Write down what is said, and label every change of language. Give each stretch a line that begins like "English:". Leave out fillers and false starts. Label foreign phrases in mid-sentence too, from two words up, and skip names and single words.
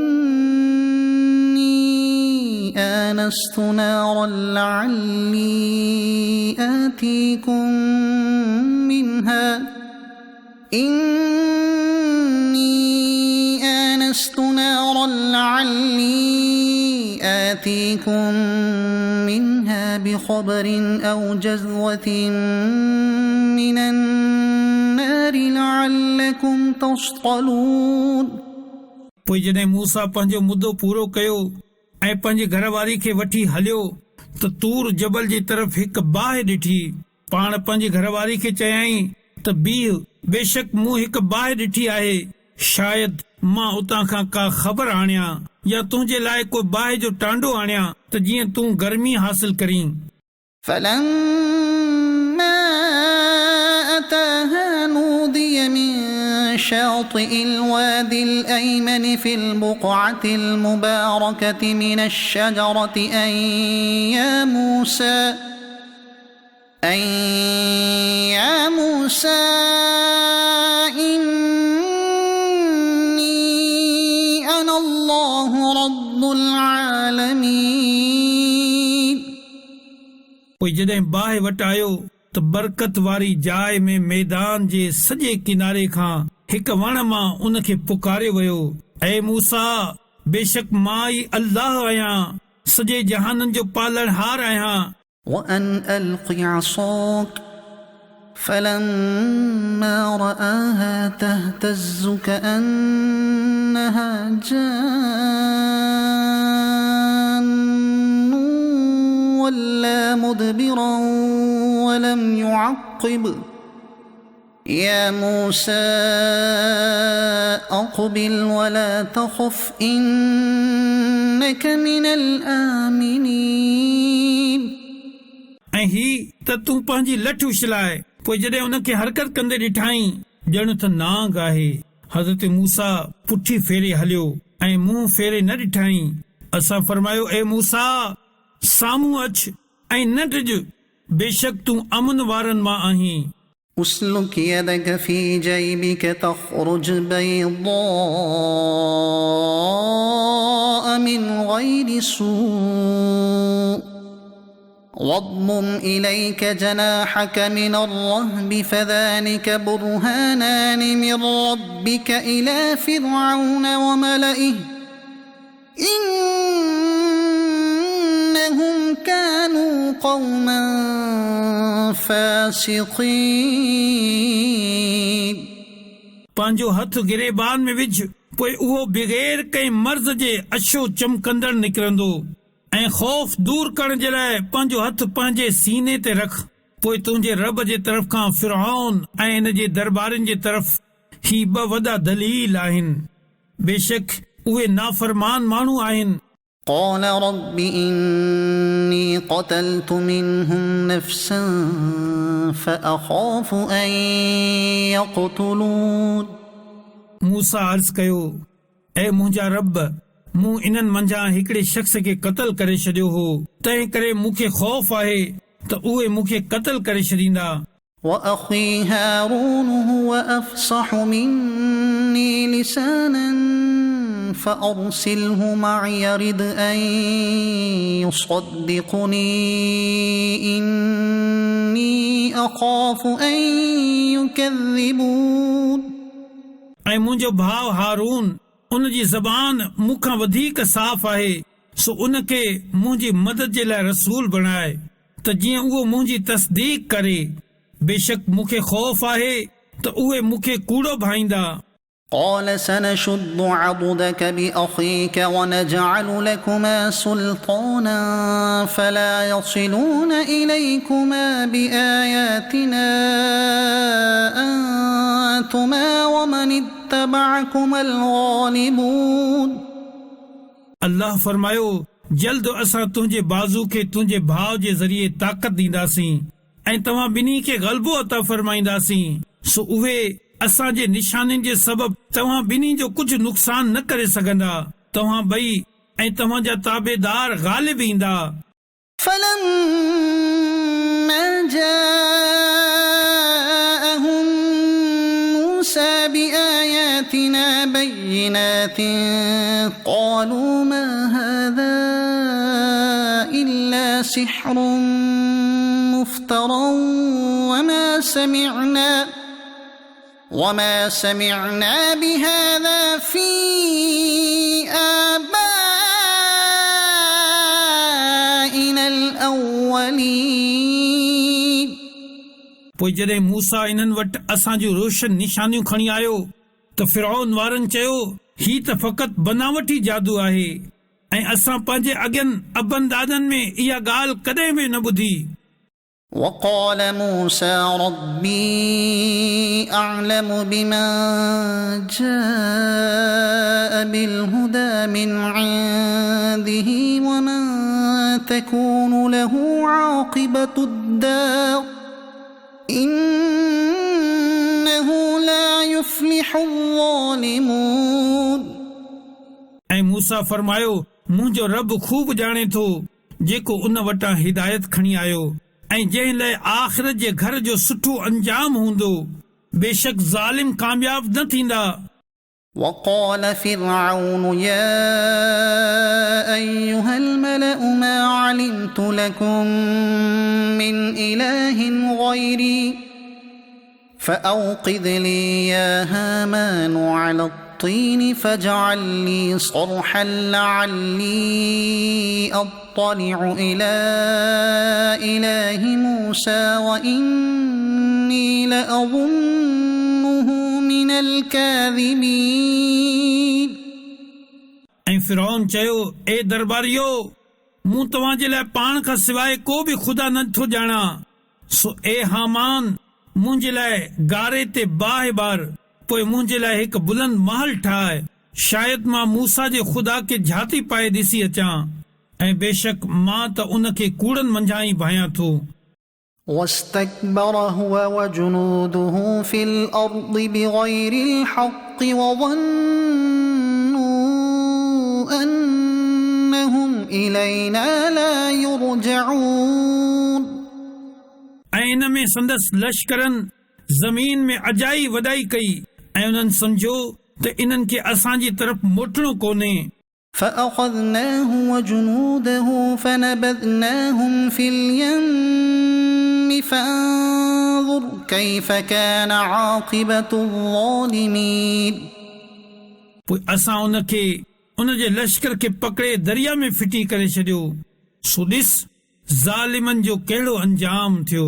Arabic: إني آنست نارا لعلي آتيكم منها بخبر أو جذوة من النار لعلكم تصطلون
Sindhi: पोइ जॾहिं मूसा पंहिंजो मुदो पूरो कयो ऐं पंहिंजे घरवारी खे वठी हलियो त तूर जबल जी तरफ़ हिकु बाहि ॾिठी। पाण पंहिंजी घरवारी खे चयाई त बीह, बेशक मूं हिकु बाहि ॾिठी आहे, शायदि मां उतां खां का ख़बर आणियां या तुंहिंजे लाइ को बाहि जो टांडो आणियां त जीअं तूं गर्मी हासिल करीं।
Arabic: فلما أتاها نودي من شاطئ الوادي الأيمن في البقعة المباركة من الشجرة أن يا موسى إني أنا الله رب العالمين।
Sindhi: पोइ जॾहिं बाहि वटि आयो त बरकत वारी जाइ में मैदान जे सॼे किनारे खां हिकु वण मां उन खे पुकारियो वियो, ऐ मूसा, बेशक मां ई अल्लाह आहियां, सॼे जहाननि जो पालनहार आहियां।
Arabic: وأن ألق عصاك فلما رآها تهتز كأنها جان ولا مدبرا ولم يعقب يا موسى أقبل ولا تخف إنك من الآمنين।
Sindhi: ऐं ही त तूं पंहिंजी लठ उछलाए। पोइ जॾहिं उन खे हरकत कंदे ॾिठाई ॼण त नांग आहे, हज़रत मूसा पुठी फेरे हलियो ऐं मुंहुं फेरे न ॾिठाई। असां फरमायो, ए मूसा, साम्हूं अच ऐं न डिॼ, बेशक तूं अमन वारनि मां आहीं।
Arabic: اسلك يدك في جيبك تخرج بيضاء من غير سوء واضمم إليك جناحك من الرهب فذلك برهانان من ربك إلى فرعون وملئه إنهم كانوا قوما فاسقين।
Sindhi: पंहिंजो हथ गिरेबान में विझ, पोइ उहो बग़ैर कंहिं मर्ज़ जे अछो चमकंदड़ निकिरंदो, ऐं ख़ौफ़ दूर करण जे लाइ पंहिंजो हथ पंहिंजे सीने ते रख। पोइ तुंहिंजे रब जे तरफ़ खां फिरऔन ऐं इन जे दरबारनि जे तरफ़ ही ॿ वॾा दलील आहिनि, बेशक उहे नाफ़रमान माण्हू आहिनि।
Arabic: قال رب إني قتلت منهم نفسا فأخاف أن يقتلون।
Sindhi: मूसा अर्ज़ कयो, ऐ मुंहिंजा रब, मूं इन्हनि मंझां हिकिड़े शख़्स खे क़त्ल करे छॾियो हो, तंहिं करे मूंखे ख़ौफ़ आहे त उहे मूंखे क़त्ल करे छॾींदा।
Arabic: وأخي هارون هو أفصح مني لسانا فأرسله معي يرد أن يصدقني إني أخاف أن يكذبون।
Sindhi: ऐं मुंहिंजो भाउ हारून, उन जी ज़बान मूंखां वधीक साफ़ आहे, सो उन खे मुंहिंजी मदद जे लाइ रसूल बणाए त जीअं उहो मुंहिंजी तस्दीक करे। बेशक मूंखे ख़ौफ़ आहे त उहे मूंखे कूड़ो भाईंदा।
Arabic: قال سنشد عضدك بأخيك ونجعل لكما سلطانا فلا يصلون إليكما بآياتنا أنتما ومن اتبعكما الغالبون।
Sindhi: अल्लाह फरमायो, जल्द असां तुंहिंजे बाज़ू खे तुंहिंजे भाउ जे ज़रिए ताक़त ॾींदासीं ऐं तव्हां ॿिन्ही खे ग़लबो अता फरमाईंदासीं, सो उहे असांजे निशानियुनि जे सबबु तव्हां ॿिन्ही जो कुझु नुक़सान न करे सघंदा। तव्हां ॿई ऐं तव्हांजा ताबेदार ग़ालिब ईंदा।
Arabic: فلما جاءهم موسى بآياتنا بينات قالوا ما هذا إلا سحر مفترى وما سمعنا بهذا في آبائنا الأولين।
Sindhi: पोइ जॾहिं मूसा इन्हनि वटि असांजूं रोशन निशानियूं खणी आयो त फिरऔन वारनि चयो ही त फ़क़त बनावटी जादू आहे ऐं असां पंहिंजे अॻियनि अबनि दादनि में इहा ॻाल्हि कॾहिं बि न ॿुधी.
Arabic: وقال موسى ربي أعلم بمن جاء بالهدى من عنده ومن تكون له عاقبة الدار إنه لا يفلح الظالمون.
Sindhi: ऐं मूसा फरमायो मुंहिंजो रब खूब ॼाणे थो जेको उन वटां हिदायत खणी आयो ऐं जंहिं लाइ आख़िरत जे घर जो सुठो अंजाम हूंदो. बेशक ज़ालिम कामयाब न थींदा.
Arabic: وقال فرعون يا أيها الملأ ما علمت لكم من إله غيري فأوقد لي يا هامان على الطين فاجعل لي صرحا لعلي أطلع إلى إله موسى وإني لأظنه من الكاذبين.
Sindhi: ऐं फिरौन चयो ए दरबारियो मूं तव्हां जे लाइ पाण खां सवाइ को बि ख़ुदा नथो ॼाणा सो ए हामान मुंहिंजे लाइ गारे ते बाहि बार पोइ मुंहिंजे लाइ हिकु बुलंद महल ठाहे शायदि मां मूसा जे ख़ुदा खे झाती पाए ॾिसी अचां ऐं बेशक मां त उन खे कूड़नि मंझां ई भायां थो.
Arabic: واستكبر هو وجنوده في الأرض بغير الحق وظنوا أنهم إلينا لا يرجعون.
Sindhi: ऐं इन में संदसि लश्करनि ज़मीन में अजाई वॾाई कई ऐं उन्हनि सम्झो त इन्हनि खे असांजी तरफ़ मोटणो कोन्हे.
Arabic: فأخذناه وجنوده فنبذناهم في اليم فانظر كيف كان عاقبة الظالمين.
Sindhi: पोइ असां उन खे उन जे लश्कर खे पकड़े दरिया में फिटी करे छॾियो सो ॾिस ज़ालिमनि जो कहिड़ो अंजाम थियो.